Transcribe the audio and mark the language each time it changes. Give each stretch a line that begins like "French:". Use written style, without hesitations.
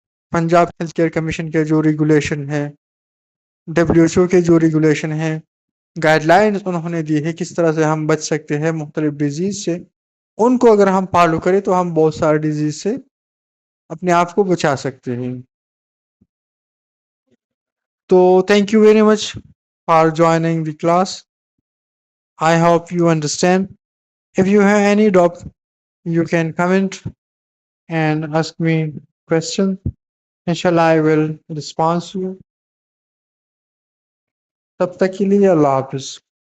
Urdu: Punjab health care commission کے جو regulation ہے، WHO کے جو ریگولیشن ہیں، گائیڈ لائنز انہوں نے دی ہے کس طرح سے ہم بچ سکتے ہیں مختلف ڈیزیز سے، ان کو اگر ہم فالو کریں تو ہم بہت سارے ڈیزیز سے اپنے آپ کو بچا سکتے ہیں۔ تو
English: Thank you very much for joining the class. I hope you understand. If you have any doubt, you can comment and ask me question. Inshallah, I will respond to you.
Urdu: تب تک کے لیے اللہ حافظ۔